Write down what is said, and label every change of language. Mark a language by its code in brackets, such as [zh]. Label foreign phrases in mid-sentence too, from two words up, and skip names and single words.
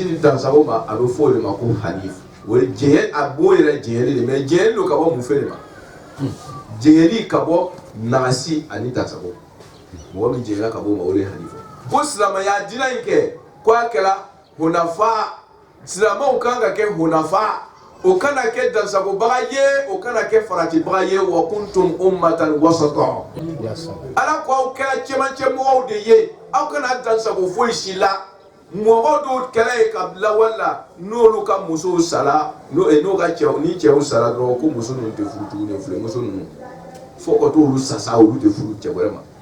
[bm] ni dansago ma a bɛ fɔ o de ma ko hanif o ye jɛnyɛ a b'o yɛrɛ jɛnyɛli de mais jɛnyɛli don ka bɔ mun fɛ de ma jɛnyɛli ka bɔ nagasi ani dansago mɔgɔ min jɛnyɛna ka bɔ o ma o de ye hanif ko silamɛya diinɛ in kɛ ko a kɛra hunafa silamɛw kan ka kɛ hunafa o kana kɛ dansagobaga ye o kana kɛ faratibaga ye [ar] وكنتم أمة وسطا [bm] ala ko aw kɛra cɛmancɛ mɔgɔw de ye aw kana dansago foyi si la mɔgɔ dɔw kɛra ye ka lawale la n'olu ka musow sara n'o ka cɛw ni cɛw sara dɔrɔn ko muso ninnu tɛ furu tuguni filemuso ninnu fo ka t'olu sasa olu tɛ furu cɛ wɛrɛ ma